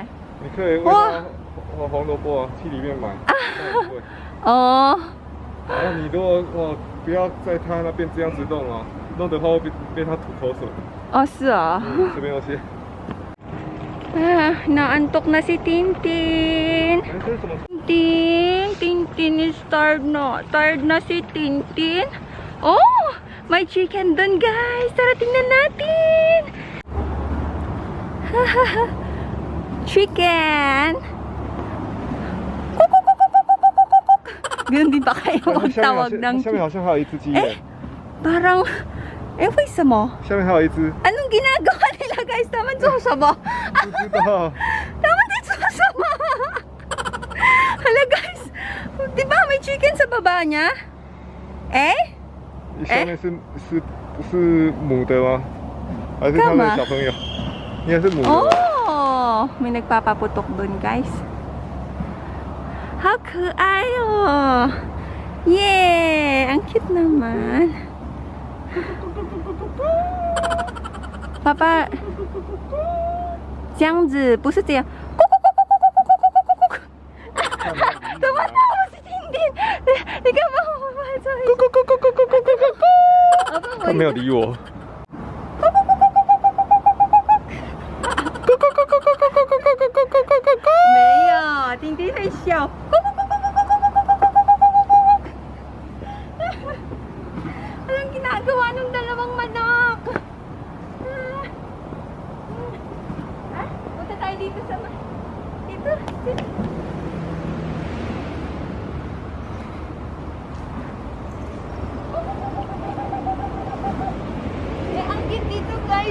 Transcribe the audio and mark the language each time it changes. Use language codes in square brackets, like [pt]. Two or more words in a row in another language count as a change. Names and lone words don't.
[zh] 你可以喂它红萝卜啊，去里面买。哦，然后你如果不要在它那边这样子弄哦，弄的话会被它吐口水。哦，是啊。这边有些。 [tl] Naantok na si Tintin. [zh] 哎，这是什么？ [en] Tintin is tired na. Tired [tl] na si Tintin. Oh, may chicken dun, guys. Tara, tingnan natin. Chicken. Ganun din ba kayo magtawag ng [zh] 下面好像还有一只鸡耶。 Parang,为什么？下面还有一只。 [tl] Anong ginagawa nila, guys? Taman susama. [zh] 不知道。 [tl] Taman din susama. Hala, guys. Di ba may chicken sa baba niya? Eh? [zh] 下面不是母的吗？还是他们的小朋友？应该是母的。 [tl] Oh, may nagpapaputok dun, guys. [en] How cute oh. Yeah, [tl] ang cute naman. Papa, [zh] 这样子不是这样。 [tl] Tumatakbo si Tintin. Di ka ba mapapasok? [zh] 他没有理我。没有，丁丁在笑。 [tl] Anong ginagawa ng dalawang manok? Punta tayo dito sa... Dito. Ang cute dito, guys.